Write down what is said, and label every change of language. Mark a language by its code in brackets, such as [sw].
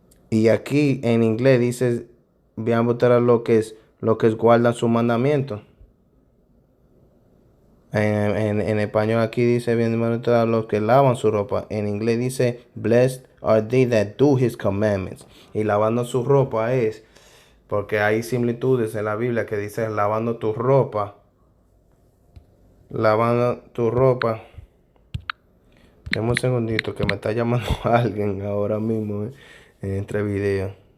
[es] Y aquí en inglés dice: bienaventurados lo que guardan su mandamiento. En español aquí dice: bienaventurados los que lavan su ropa. En inglés dice: [en] blessed are they that do his commandments. [es] Y lavando su ropa es, porque hay similitudes en la Biblia que dice lavando tu ropa. Lavando tu ropa. Dame un segundito que me está llamando alguien ahora mismo entre video.